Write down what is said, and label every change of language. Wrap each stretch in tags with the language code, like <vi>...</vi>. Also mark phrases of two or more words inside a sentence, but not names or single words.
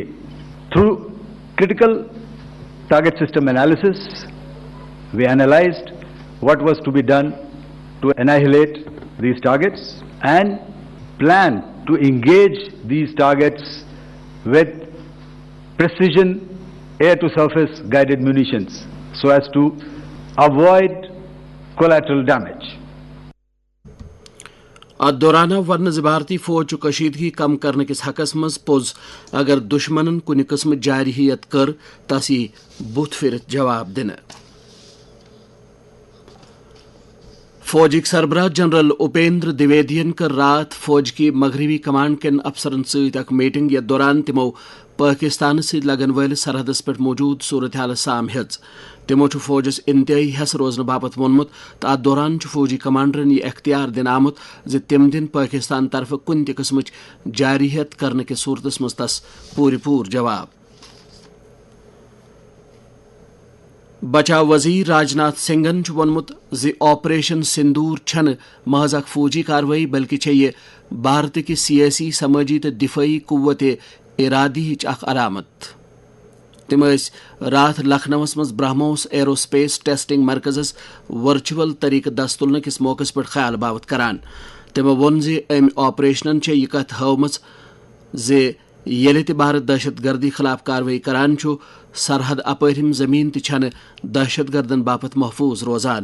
<en>Through critical target system analysis, we analyzed what was to be done to annihilate these targets and planned to engage these targets with precision air-to-surface guided munitions so as to avoid collateral damage.</en> <ks>ات دوران ورنہ زِ بھارتی فوج کشیدگی کم کرنے کس حقس مز پوز اگر دشمنن کن قسم جارحیت کر تس بت پھرت جواب دن. فوجک سربراہ جنرل اپیندر دویدین کر رات فوج کی مغربی کمانڈ کن افسرن ست اک میٹنگ یتھ دوران تمو پاکستان ست لگن ولس سرحدس پہ موجود صورت حال سام ہز تمو فوجس انتہائی ہس روزن باپت وونمت تو ات دوران فوجی کمانڈرن یہ اختیار دن آمت زِ تم دن پاکستان طرف کن تہ قسمچ جارحیت کرنے کس صورتس مز تس پور جواب. بچاؤ وزیر راجناتھ سنگھن وونمت زِ آپریشن سندور چھن محض اخ فوجی کاروٲیی بلکہ چھ یہ بھارت کی سیاسی سمٲجی تو دفاعی قوت ارادی اخ علامت. تم رات لکھنؤس مز برہموس ایرو سپیس ٹیسٹنگ مرکزس ورچوئل طریقہ دس تلنے کس موقع پہ خیال باوت کران. تمو وون زِ امہ آپریشنن یہ کت ہٲومٕژ زِ ییٚلہِ تہِ بھارت دہشت گردی خلاف کاروٲیی کران چھُ سرحد اپٲرِم زمین تہِ چھنہٕ دہشت گردن باپت محفوظ روزان.</ks>